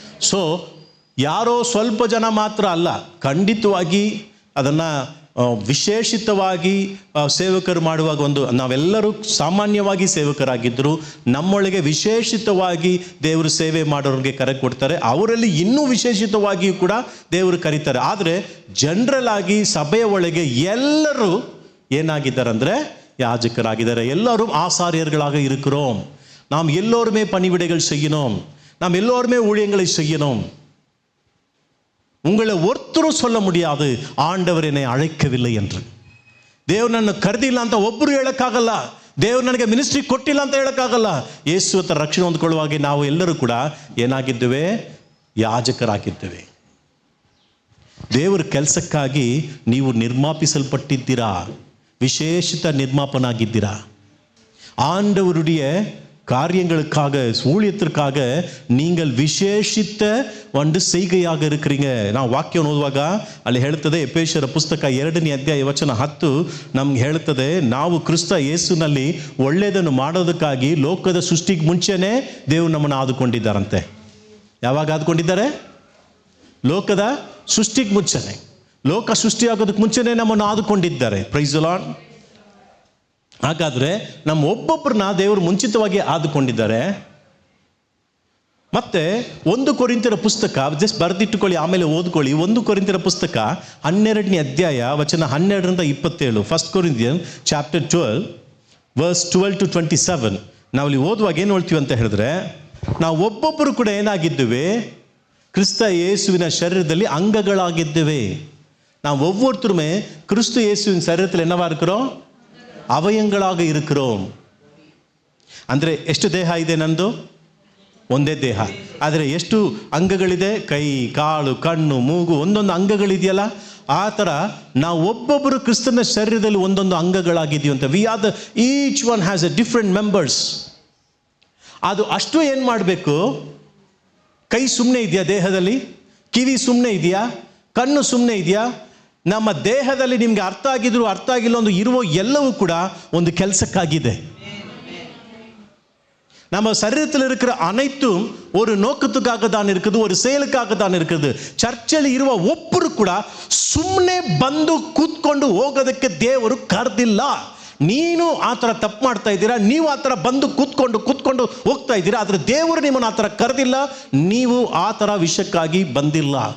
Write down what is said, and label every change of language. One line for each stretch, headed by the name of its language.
Kannada: So ಯಾರೋ ಸ್ವಲ್ಪ ಜನ ಮಾತ್ರ ಅಲ್ಲ, ಖಂಡಿತವಾಗಿ ಅದನ್ನು ವಿಶೇಷಿತವಾಗಿ ಸೇವಕರು ಮಾಡುವಾಗ ನಾವೆಲ್ಲರೂ ಸಾಮಾನ್ಯವಾಗಿ ಸೇವಕರಾಗಿದ್ದರು, ನಮ್ಮೊಳಗೆ ವಿಶೇಷಿತವಾಗಿ ದೇವರು ಸೇವೆ ಮಾಡೋರಿಗೆ ಕರೆ ಕೊಡ್ತಾರೆ, ಅವರಲ್ಲಿ ಇನ್ನೂ ವಿಶೇಷಿತವಾಗಿಯೂ ಕೂಡ ದೇವರು ಕರೀತಾರೆ. ಆದರೆ ಜನರಲ್ ಆಗಿ ಸಭೆಯ ಒಳಗೆ ಎಲ್ಲರೂ ಏನಾಗಿದ್ದಾರೆ ಅಂದರೆ ಯಾಜಕರಾಗಿದ್ದಾರೆ. ಎಲ್ಲರೂ
Tamil: ஆசாரியர்களாக இருக்கிறோம். நாம் எல்லோருமே பணிவிடைகள் செய்யணும், நாம் எல்லோருமே ஊழியங்களை செய்யணும். உங்களை ஒருத்தரும் சொல்ல முடியாது ஆண்டவர் என்னை அழைக்கவில்லை என்று.
Kannada: ದೇವ್ರು ನನ್ನ ಕರೆದಿಲ್ಲ ಅಂತ ಒಬ್ಬರು ಹೇಳೋಕ್ಕಾಗಲ್ಲ. ದೇವ್ರು ನನಗೆ ಮಿನಿಸ್ಟ್ರಿ ಕೊಟ್ಟಿಲ್ಲ ಅಂತ ಹೇಳೋಕ್ಕಾಗಲ್ಲ. ಯೇಸು ಹತ್ರ ರಕ್ಷಣೆ ಹೊಂದ್ಕೊಳ್ಳುವಾಗ ನಾವು ಎಲ್ಲರೂ ಕೂಡ ಏನಾಗಿದ್ದೇವೆ? ಯಾಜಕರಾಗಿದ್ದೇವೆ. ದೇವರ ಕೆಲಸಕ್ಕಾಗಿ ನೀವು ನಿರ್ಮಾಪಿಸಲ್ಪಟ್ಟಿದ್ದೀರಾ, ವಿಶೇಷಿತ ನಿರ್ಮಾಪನಾಗಿದ್ದೀರಾ. ஆண்டவருடைய காரியங்களுக்காக, ஊழியத்திற்காக நீங்கள் ವಿಶೇಷಿತ ಒಂದು செய்கையாக இருக்கிறீங்க. ನಾವು ವಾಕ್ಯವನ್ನು ಓದುವಾಗ ಅಲ್ಲಿ ಹೇಳ್ತದೆ, ಎಫೆಸರ ಪುಸ್ತಕ 2ನೇ ಅಧ್ಯಾಯ ವಚನ 10 ನಮ್ಗೆ ಹೇಳ್ತದೆ, ನಾವು ಕ್ರಿಸ್ತ ಯೇಸುನಲ್ಲಿ ಒಳ್ಳೆಯದನ್ನು ಮಾಡೋದಕ್ಕಾಗಿ ಲೋಕದ ಸೃಷ್ಟಿಗೆ ಮುಂಚೆನೇ ದೇವರು ನಮ್ಮನ್ನು ಆದುಕೊಂಡಿದ್ದಾರಂತೆ. ಯಾವಾಗ ಆದುಕೊಂಡಿದ್ದಾರೆ? ಲೋಕದ ಸೃಷ್ಟಿಗೆ ಮುಂಚೆನೆ, ಲೋಕ ಸೃಷ್ಟಿಯಾಗೋದಕ್ಕೆ ಮುಂಚೆನೇ ನಮ್ಮನ್ನು ಆದುಕೊಂಡಿದ್ದಾರೆ.
English: Praise the Lord.
Kannada: ಹಾಗಾದರೆ ನಮ್ಮ ಒಬ್ಬೊಬ್ಬರನ್ನ ದೇವರು ಮುಂಚಿತವಾಗಿ ಆದುಕೊಂಡಿದ್ದಾರೆ. ಮತ್ತೆ 1 ಕೊರಿಂಥರ ಪುಸ್ತಕ ಜಸ್ಟ್ ಬರೆದಿಟ್ಟುಕೊಳ್ಳಿ, ಆಮೇಲೆ ಓದ್ಕೊಳ್ಳಿ. 1 ಕೊರಿಂಥರ ಪುಸ್ತಕ 12ನೇ ಅಧ್ಯಾಯ ವಚನ 12ರಿಂದ 27.
English: 1 Corinthians chapter 12 verse 12 to 27.
Kannada: ನಾವಲ್ಲಿ ಓದುವಾಗ ಏನು ಹೇಳ್ತೀವಿ ಅಂತ ಹೇಳಿದ್ರೆ, ನಾವು ಒಬ್ಬೊಬ್ಬರು ಕೂಡ ಏನಾಗಿದ್ದೇವೆ? ಕ್ರಿಸ್ತ ಯೇಸುವಿನ ಶರೀರದಲ್ಲಿ ಅಂಗಗಳಾಗಿದ್ದೇವೆ. ನಾವು
Tamil: ஒவ்வொருத்தருமே கிறிஸ்து இயேசுவின் சரீரத்தில் என்னவா இருக்கிறோம்?
Kannada: ಅವಯಂಗಳಾಗ
Tamil: இருக்கிறோம்.
Kannada: ಅಂದರೆ ಎಷ್ಟು ದೇಹ ಇದೆ? ನಂದು ಒಂದೇ ದೇಹ, ಆದರೆ ಎಷ್ಟು ಅಂಗಗಳಿದೆ? ಕೈ, ಕಾಲು, ಕಣ್ಣು, ಮೂಗು, ಒಂದೊಂದು ಅಂಗಗಳಿದೆಯಲ್ಲ. ಆ ಥರ ನಾವು ಒಬ್ಬೊಬ್ಬರು ಕ್ರಿಸ್ತನ ಶರೀರದಲ್ಲಿ ಒಂದೊಂದು ಅಂಗಗಳಾಗಿದ್ದೀವಂತೆ.
English: We are the each one has a different members.
Kannada: ಅದು ಅಷ್ಟು ಏನು ಮಾಡಬೇಕು? ಕೈ ಸುಮ್ಮನೆ ಇದೆಯಾ ದೇಹದಲ್ಲಿ? ಕಿವಿ ಸುಮ್ಮನೆ ಇದೆಯಾ? ಕಣ್ಣು ಸುಮ್ಮನೆ ಇದೆಯಾ? ನಮ್ಮ ದೇಹದಲ್ಲಿ ನಿಮಗೆ ಅರ್ಥ ಆಗಿದ್ರು ಅರ್ಥ ಆಗಿಲ್ಲ ಒಂದು ಇರುವ ಎಲ್ಲವೂ ಕೂಡ ಒಂದು ಕೆಲಸಕ್ಕಾಗಿದೆ.
Tamil: நம்ம சரீரத்தில் இருக்கிற அனைத்தும் ஒரு நோக்கத்துக்காக தான் இருக்குது, ஒரு செயலுக்காக தான் இருக்குது.
Kannada: ಚರ್ಚಲ್ಲಿ ಇರುವ ಒಬ್ಬರು ಕೂಡ ಸುಮ್ಮನೆ ಬಂದು ಕೂತ್ಕೊಂಡು ಹೋಗೋದಕ್ಕೆ ದೇವರು ಕರೆದಿಲ್ಲ. ನೀನು ಆ ಥರ ತಪ್ಪು ಮಾಡ್ತಾ ಇದ್ದೀರಾ, ನೀವು ಆ ಥರ ಬಂದು ಕೂತ್ಕೊಂಡು ಹೋಗ್ತಾ ಇದ್ದೀರಾ. ಆದರೆ ದೇವರು ನಿಮ್ಮನ್ನು ಆ ಥರ ಕರೆದಿಲ್ಲ, ನೀವು ಆ ಥರ ವಿಷಯಕ್ಕಾಗಿ ಬಂದಿಲ್ಲ.